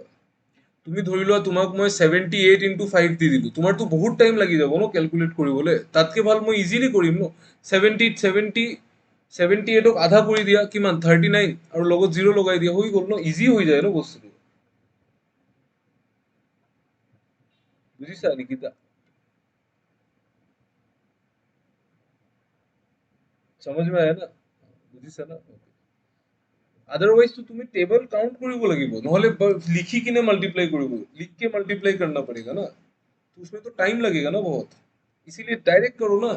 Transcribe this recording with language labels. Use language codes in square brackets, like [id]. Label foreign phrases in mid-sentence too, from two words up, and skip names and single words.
[as] তুমি ধৰি লোৱা তোমাক মই 78 × 5 দি দিলো, তোমাৰতো বহুত টাইম লাগি যাব ন ক্যালকুলেট কৰিবলৈ, তাতকে ভাল মই ইজিলি কৰিম ন। 78ক আধা কৰি দিয়া, কিমান 39, আৰু লগত জিৰ' লগাই দিয়া, হৈ গ'ল ন, ইজি হৈ যায় ন বস্তুটো। বুজিছা নিকিতা? [hi] समझ में आया ना? [as] বুজিছা না? [hi] अदरवाइज तो तुम्हें [en] table count [as] কৰিব লাগিব, নহলে [hi] लिखी किने मल्टीप्लाई কৰিব, लिख के मल्टीप्लाई करना पड़ेगा ना, तो उसमें तो टाइम लगेगा ना बहुत। इसीलिए डायरेक्ट करो ना।